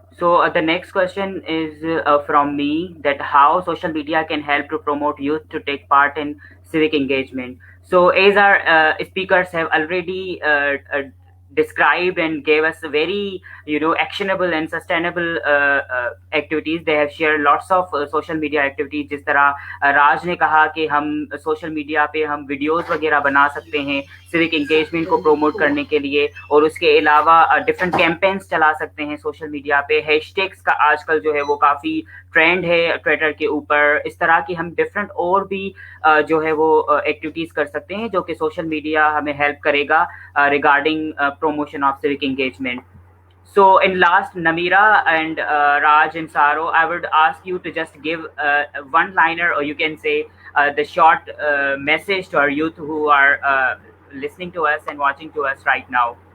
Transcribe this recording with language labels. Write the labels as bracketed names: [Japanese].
[English] So the next question is from me, that how social media can help to promote youth to take part in civic engagement. So as our speakers have already described and gave us very actionable and sustainable activities. They have shared lots of social media activities. [Urdu] جس طرح راج نے کہا کہ ہم social media پہ ہم videos وغیرہ بنا سکتے ہیں سیوک انگیجمنٹ کو پروموٹ کرنے کے لیے, اور اس کے علاوہ ڈفرینٹ کیمپینس چلا سکتے ہیں سوشل میڈیا پہ. ہیش ٹیگس کا آج کل جو ہے وہ کافی ٹرینڈ ہے ٹویٹر کے اوپر. اس طرح کی ہم ڈفرینٹ اور بھی جو ہے وہ ایکٹیویٹیز کر سکتے ہیں جو کہ سوشل میڈیا ہمیں ہیلپ کرے گا [English] regarding promotion of civic engagement. So in last, Namira and Raj and Saro, I would ask you to just give one liner, or you can say the short message to our youth who are listening to us and watching to us right now.